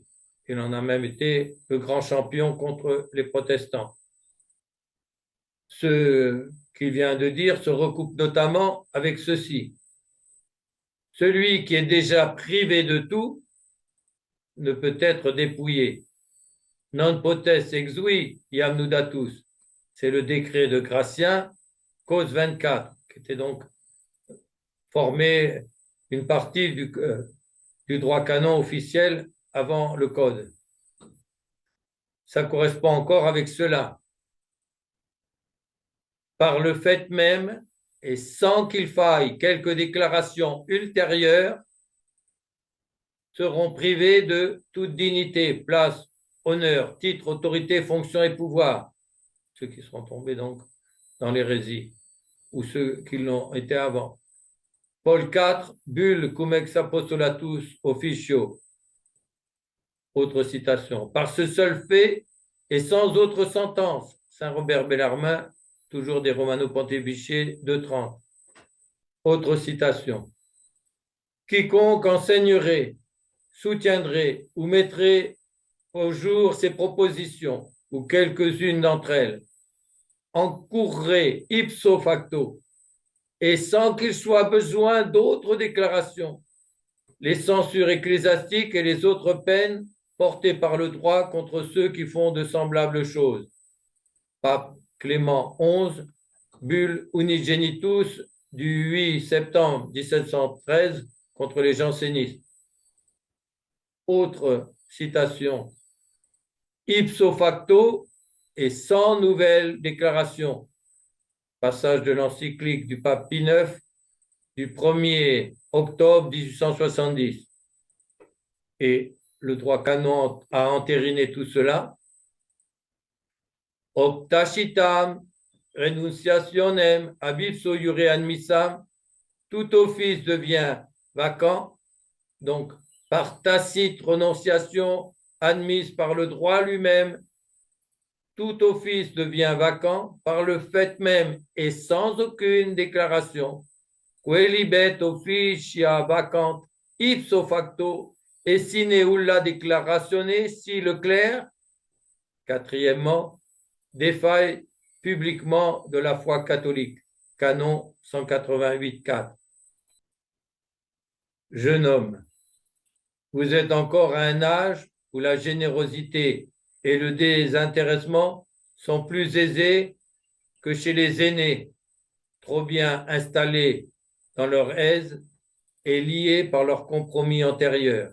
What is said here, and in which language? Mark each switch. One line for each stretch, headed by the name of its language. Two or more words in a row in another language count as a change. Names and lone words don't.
French: Il en a même été le grand champion contre les protestants. Ce qu'il vient de dire se recoupe notamment avec ceci. Celui qui est déjà privé de tout ne peut être dépouillé.
Latin: Non potest exui iam nudatus.
French: C'est le décret de Gratien, cause 24, qui était donc formé une partie du droit canon officiel avant le code. Ça correspond encore avec cela. Par le fait même, et sans qu'il faille quelques déclarations ultérieures, seront privés de toute dignité, place, honneur, titre, autorité, fonction et pouvoir, ceux qui seront tombés donc dans l'hérésie, ou ceux qui l'ont été avant. Paul IV, bulle cum ex apostolatus officio. Autre citation. Par ce seul fait et sans autre sentence, saint Robert Bellarmin, toujours des Romano Pontifici 2,30. Autre citation. Quiconque enseignerait, soutiendrait ou mettrait au jour ces propositions, ou quelques-unes d'entre elles, encourrait
Latin: ipso facto,
French: et sans qu'il soit besoin d'autres déclarations, les censures ecclésiastiques et les autres peines portées par le droit contre ceux qui font de semblables choses. Pape Clément XI, bulle Unigenitus du 8 septembre 1713 contre les jansénistes. Autre citation.
Latin: Ipso facto
French: et sans nouvelle déclaration. Passage de l'encyclique du pape Pie IX du 1er octobre 1870. Et le droit canon a entériné tout cela.
Latin: Optacitam renunciationem ab ipso iure admissam,
French: tout office devient vacant, donc par tacite renonciation admise par le droit lui-même, tout office devient vacant par le fait même et sans aucune déclaration.
Latin: Quellibet officia vacant ipso facto et sine ulla declaratione
French: si le clerc, quatrièmement, défaille publiquement de la foi catholique. Canon 188.4. Jeune homme, vous êtes encore à un âge où la générosité et le désintéressement sont plus aisés que chez les aînés, trop bien installés dans leur aise et liés par leurs compromis antérieurs.